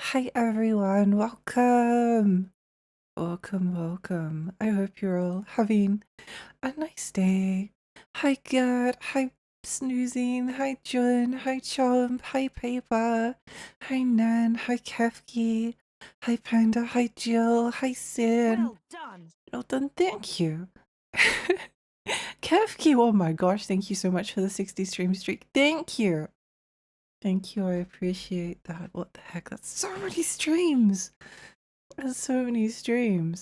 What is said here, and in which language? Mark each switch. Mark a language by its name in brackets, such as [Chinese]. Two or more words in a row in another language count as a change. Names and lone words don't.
[English] everyone, welcome. Welcome. I hope you're all having a nice day. Hi Gert, hi Snoozing, hi Jun, hi Chomp, hi Paper, hi Nan, hi Kefki, hi Panda, hi Jill, hi Sin. Well done. Well done, thank you. Kefki, oh my gosh, thank you so much for the 60 stream streak. Thank you. Thank you, I appreciate that. What the heck, that's so many streams. That's so many streams.